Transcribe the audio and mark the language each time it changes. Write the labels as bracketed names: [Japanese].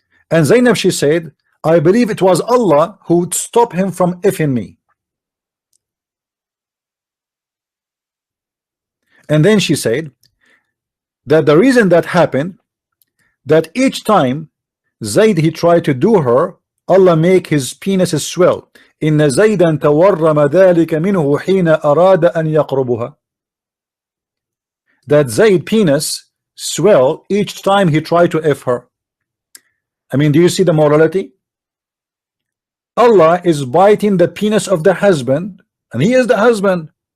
[English] And Zainab, she said, I believe it was Allah who would stop him from effing me. And then she said that the reason that happened, that each time Zayd he tried to do her, Allah make his penis swell. [Arabic] إن زيدا تورم ذلك منه حين أراد أن يقربها. [English] That Zayd penis swell each time he tried to F her. I mean, do you see the morality? Allah is biting the penis of the husband, and he is the husband.